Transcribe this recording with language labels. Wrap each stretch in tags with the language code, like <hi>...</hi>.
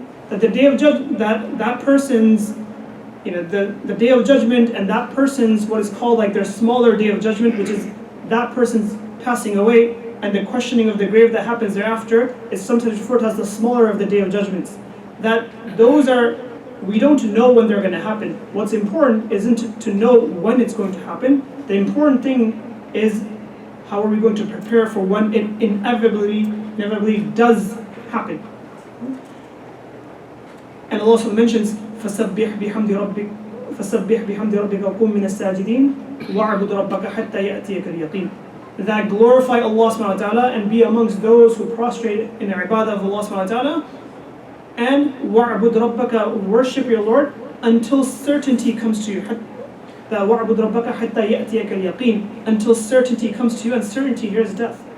<en>That the day of judgment, that person's, the day of judgment and that person's what is called like their smaller day of judgment, which is that person's passing away, and the questioning of the grave that happens thereafter is sometimes referred to as the smaller of the day of judgments. That those are, we don't know when they're going to happen. What's important isn't to know when it's going to happen. The important thing is how are we going to prepare for when it inevitably does happen. And Allah also mentions</en> <ar>فَسَبِّحْ بِحَمْدِ رَبِّكَ وَقُمْ مِنَ السَّاجِدِينَ وَاعْبُدْ رَبَّكَ حَتَّى يَأْتِيَكَ الْيَقِينُ.</ar> <en>That glorify Allah subhanahu wa ta'ala and be amongst those who prostrate in the ibadah of Allah subhanahu wa ta'ala, and</en> <ar>وَاعْبُدْ رَبَّكَ,</ar> <en>worship your Lord until certainty comes to you. That</en> <ar>وَاعْبُدْ رَبَّكَ حَتَّى يَأْتِيَكَ الْيَقِينُ,</ar> <en>until certainty comes to you, and certainty here is death.</en>